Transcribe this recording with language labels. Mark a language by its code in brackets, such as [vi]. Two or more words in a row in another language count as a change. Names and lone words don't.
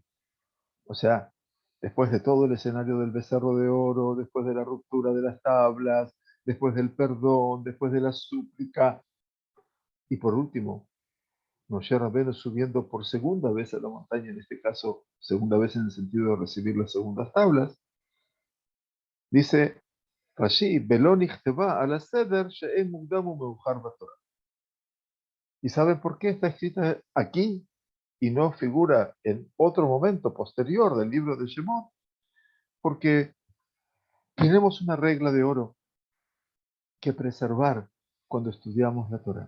[es] O sea, después de todo el escenario del becerro de oro, después de la ruptura de las tablas, después del perdón, después de la súplica, y por último, Moshe Rabbeinu subiendo por segunda vez a la montaña, en este caso, segunda vez en el sentido de recibir las segundas tablas, dice Rashi, [he] בלא נכתבה על הסדר שאין מוקדם ומאוחר בתורה. [es] ¿Y saben por qué está escrita aquí y no figura en otro momento posterior del libro de Shemot? Porque tenemos una regla de oro que preservar cuando estudiamos la Torah.